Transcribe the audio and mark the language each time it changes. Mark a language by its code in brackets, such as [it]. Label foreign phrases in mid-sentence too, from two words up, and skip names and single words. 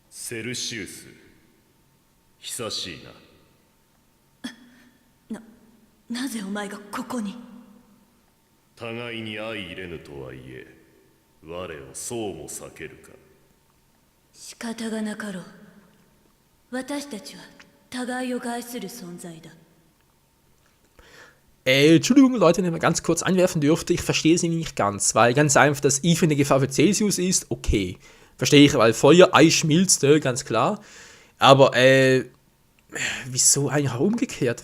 [ja] セルシウス久しいな。なぜお前がここに？互いに相入れぬとはいえ我をそうも避けるか。仕方がなかろう。私たちは互いを害する存在だ。 [de] Entschuldigung, Leute, wenn ich mal ganz kurz einwerfen dürfte, ich verstehe sie nicht ganz, weil ganz einfach, dass Eve eine Gefahr für Celsius ist, okay. Verstehe ich, weil Feuer, Eis schmilzt, ganz klar. Aber, wieso eigentlich auch umgekehrt?